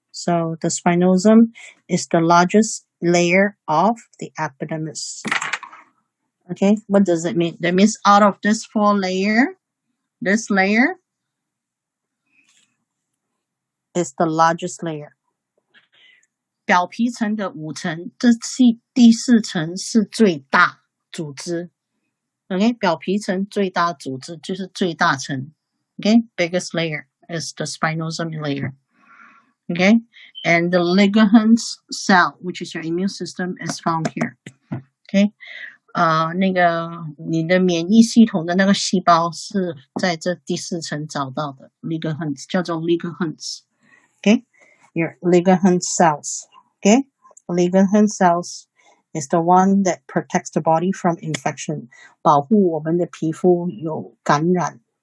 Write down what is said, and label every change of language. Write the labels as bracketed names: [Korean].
[English] So the spinosum is the largest layer of the epidermis. Okay, what does it mean? That means out of this 4 layer, this layer is the largest layer. [Chinese] 表皮层的5层，这第4层是最大组织。 Okay, 表皮层最大组织就是最大层。 [English] Okay, biggest layer is the spinosum layer. Okay, and the Langerhans cell, which is your immune system, is found here. Okay, [Chinese] 那个你的免疫系统的那个细胞是在这第4层找到的 Langerhans 叫做 Langerhans [English] okay your Langerhans cells okay Langerhans cells is the one that protects the body from infection [Chinese] 保护我们的皮肤有感染